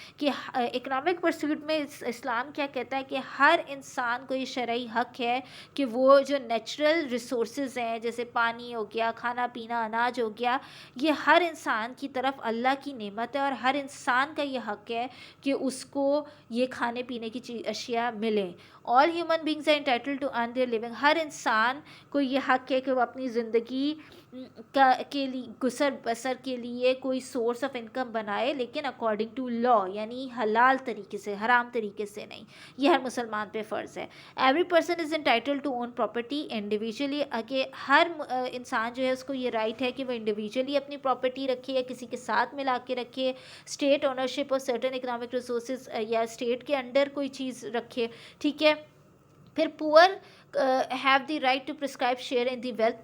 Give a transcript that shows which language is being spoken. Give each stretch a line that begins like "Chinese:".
Urdu: کہ economic pursuit میں اسلام کیا کہتا ہے کہ ہر انسان کو یہ شرعی حق ہے کہ وہ جو نیچرل ریسورسز ہیں, جیسے پانی ہو گیا, کھانا پینا, اناج ہو گیا, یہ ہر انسان کی طرف اللہ کی نعمت ہے اور ہر انسان کا یہ حق ہے کہ اس کو یہ کھانے پینے کی اشیاء ملیں.
English: All human beings are entitled to earn their living.
Urdu: ہر انسان کو یہ حق ہے کہ وہ اپنی زندگی کے لیے گزر بسر کے لیے کوئی سورس آف انکم بنائے, لیکن
English: according to law,
Urdu: یعنی حلال طریقے سے, حرام طریقے سے نہیں. یہ ہر مسلمان پہ فرض ہے.
English: Every person is entitled to own property individually.
Urdu: کہ ہر انسان جو ہے اس کو یہ رائٹ ہے کہ وہ انڈیویژلی اپنی پراپرٹی رکھے یا کسی کے ساتھ ملا کے رکھے,
English: state ownership of certain economic resources
Urdu: یا اسٹیٹ کے انڈر کوئی چیز رکھے. ٹھیک ہے.
English: پھر poor have the right to prescribe share in the wealth.